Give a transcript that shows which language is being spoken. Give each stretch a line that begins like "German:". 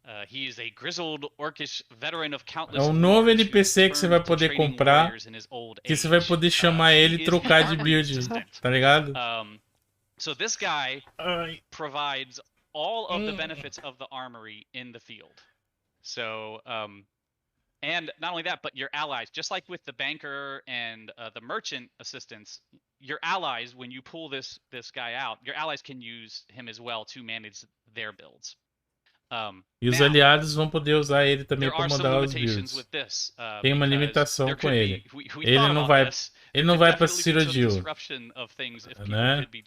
English: He is a grizzled orcish veteran of countless
Portuguese: é um novo NPC que você vai poder comprar, que você vai poder chamar ele e trocar de build, tá ligado?
English: So this guy provides all of the benefits of the armory in the field. So, and not only that, but your allies, just like with the banker and the merchant assistants, your allies, when you pull this guy out, your allies can use him as well to manage their builds.
Portuguese: E os aliados vão poder usar ele também para mudar os builds. Tem uma limitação com ele. Ele não vai para Cyrodiil, né?